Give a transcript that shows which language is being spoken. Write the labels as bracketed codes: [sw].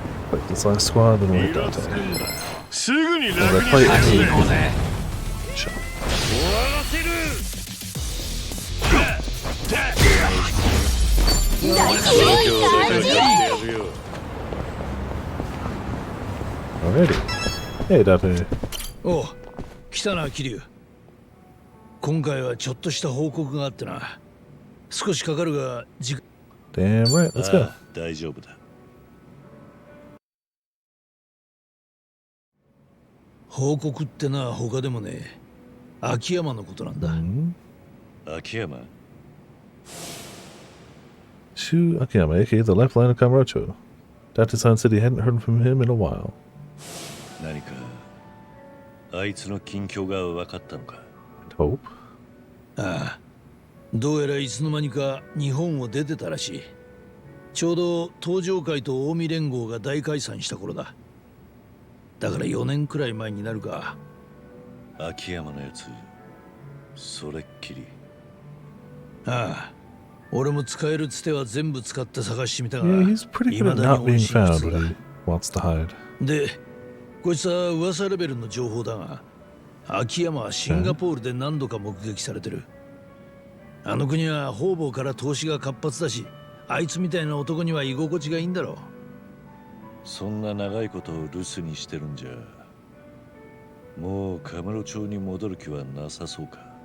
[en] Fight this last squad, then we'll hit Date. Well, that fight Alrighty. Hey, Date. [ja] おう、来たな、桐生。今回はちょっとした報告があってな。少しかかるが、 [en] Damn right, let's go. [ja] 大丈夫だ。報告ってな、他でもね、秋山のことなんだ。秋山 [en] Shu Akiyama, aka the lifeline of Kamurocho. Date-san said he hadn't heard from him in a while. [ja] 何かあいつの近況が分かったのか [en] Hope? [ja] ああ、どうやらいつの間にか日本を出てたらしい。ちょうど東上会と近江連合が大解散した頃だ。だから4年くらい前になるか。秋山のやつ、それっきり。ああ、俺も使えるつては全部使って探してみたが、 [en] Yeah, he's pretty good at not being found when he wants to hide. [ja] で、こいつは噂レベルの情報だが、秋山はシンガポールで何度か目撃されてる。あの国は方々から投資が活発だし、あいつみたいな男には居心地がいいんだろう。そんな長いことを留守にしてるんじゃ、もうカムロ町に戻る気はなさそうか。